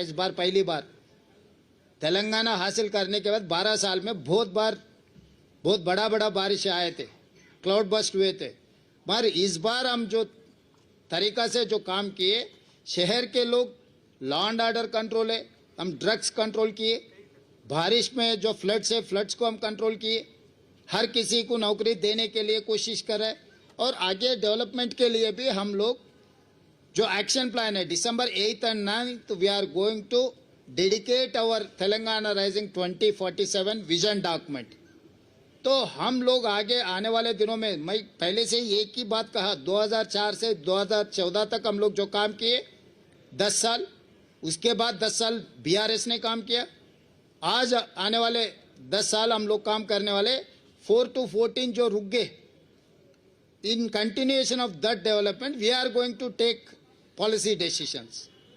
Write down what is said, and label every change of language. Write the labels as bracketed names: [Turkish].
[Hindi] इस बार पहली बार तेलंगाना हासिल करने के बाद 12 साल में बहुत बड़ा बड़ा बारिश आए थे, क्लाउड बस्ट हुए थे. पर इस बार हम जो तरीका से जो काम किए, शहर के लोग लॉ एंड ऑर्डर कंट्रोल है, हम ड्रग्स कंट्रोल किए, बारिश में जो फ्लड्स है फ्लड्स को हम कंट्रोल किए, हर किसी को नौकरी देने के लिए कोशिश कर रहे हैं. और आगे डेवलपमेंट के लिए भी हम लोग जो एक्शन प्लान है, [English] December 8th and 9th we are going to dedicate our Telangana Rising 2047 vision document. [Hindi] तो हम लोग आगे आने वाले दिनों में, मैं पहले से एक ही बात कहा, 2004 से 2014 तक हम लोग जो काम किए 10 साल, उसके बाद 10 साल बीआरएस ने काम किया. आज आने वाले 10 साल हम लोग काम करने वाले. [English] 4 to 14 [Hindi] जो रुक गए, [English] in continuation of that development we are going to take policy decisions.